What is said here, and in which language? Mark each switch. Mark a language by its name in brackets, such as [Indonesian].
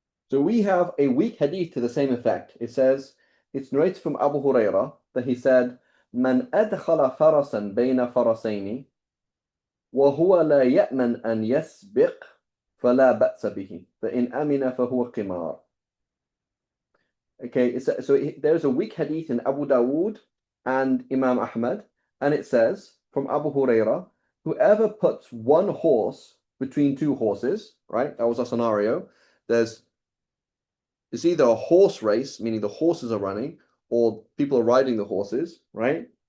[English] So we have a weak hadith to the same effect. It says, it's narrated from Abu Hurairah that he said, [Arabic] من أدخل فرسا بين فرسين وهو لا يأمن أن يسبق فلا بأس به فإن أمن فهو قمار. [English] Okay, there's a weak hadith in Abu Dawood and Imam Ahmad, and it says from Abu Hurairah, whoever puts one horse between two horses, right? That was a scenario. It's either a horse race, meaning the horses are running, or people are riding the horses, right?